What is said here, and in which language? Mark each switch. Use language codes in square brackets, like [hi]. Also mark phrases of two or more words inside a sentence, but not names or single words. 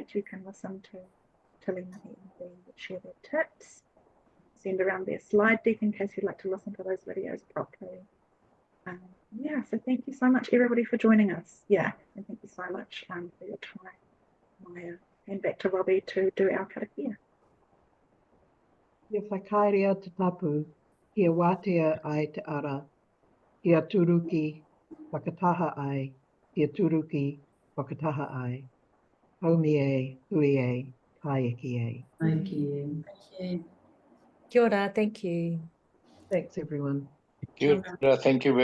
[en] You can listen to Tilly and share their tips. Send around their slide deck in case you'd like to listen to those videos properly. So thank you so much, everybody, for joining us. And thank you so much for your time, Māia. And back to Robbie to do our karakia. [mi] Ia whakairea te tapu, ia wātea ai te ara, ia turuki whakataha ai, ia turuki whakataha ai. Haumi e, hui e, kaieki e. [en] Thank you. Thank you. [mi] Kia ora, [en] thank you. Thanks, everyone. Thank you very